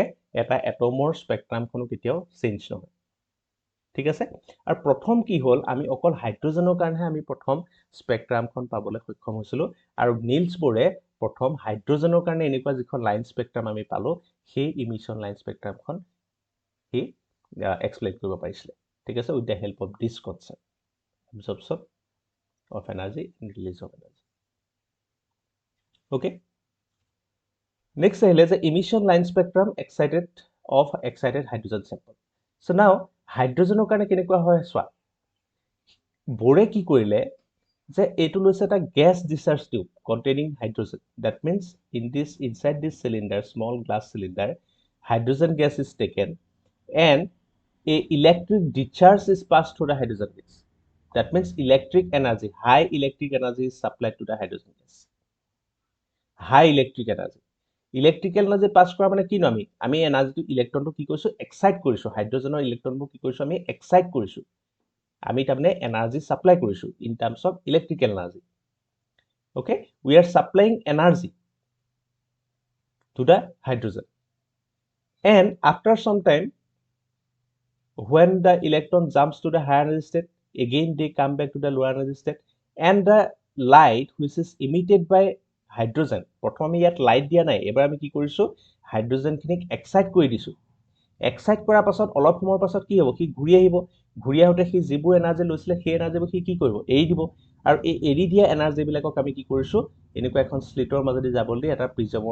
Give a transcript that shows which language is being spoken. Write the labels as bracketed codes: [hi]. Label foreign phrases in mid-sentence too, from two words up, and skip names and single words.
[as] এটা এটমৰ স্পেক্ট্ৰামখনো কেতিয়াও চেঞ্জ নহয় ঠিক আছে আৰু প্ৰথম কি হল আমি অকল হাইড্ৰোজেনৰ কাৰণে আমি প্ৰথম স্পেক্ট্ৰামখন পাবলৈ সক্ষম হৈছিল আৰু নিলছ বোৰে প্ৰথম হাইড্ৰোজেনৰ কাৰণে এনেকুৱা যিখন [en] line spectrum [as] আমি পালো সেই [en] emission line [as] স্পেক্ট্ৰামখন [en] he explain [as] কৰিব পাৰিছিল ঠিক আছে [en] with the help of this concept absorption of energy and release of energy okay next [as] আহিলে যে [en] emission line spectrum of excited hydrogen sample so now [as] হাইড্ৰোজেনৰ কাৰণে কেনেকুৱা হয় সোৱা বোৰে কি কৰিলে যে এটো লৈছে এটা গ্যাস [en] discharge tube containing hydrogen that means inside this cylinder small glass cylinder hydrogen gas is taken and a electric discharge is passed through the hydrogen gas that means electric energy high electric energy is supplied to the hydrogen gas high electric energy electrical energy [as] পাস কৰা মানে কি ন আমি এনাৰ্জিটো ইলেক্ট্ৰনটো কি কৰিছো এক্সাইট কৰিছো হাইড্ৰোজেনৰ ইলেক্ট্ৰনবোৰ কি কৰিছো আমি এক্সাইট কৰিছো আমি তাৰমানে এনাৰ্জি সাপ্লাই কৰিছো [en] in terms of electrical energy okay we are supplying energy to the hydrogen and after some time when the electron jumps to the higher energy state again they come back to the lower energy state and the light which is emitted by hydrogen [as] প্ৰথমে ইয়াত লাইট দিয়া নাই এবাৰ আমি কি কৰিছো হাইড্ৰোজেনখিনিক এক্সাইট কৰি দিছো এক্সাইট কৰাৰ পাছত অলপ সময়ৰ পাছত কি হ'ব কি ঘূৰি আহোতে কি যিবোৰ এনাৰ্জি লৈছিলে সেই এনাৰ্জিবোৰ কি কৰিব এৰি দিব আৰু এই এৰি দিয়া এনাৰ্জি বিলাকক আমি কি কৰিছো এনেকুৱা এখন স্লিটৰ মাজেদি যাবলৈ দি এটা প্ৰিজমৰ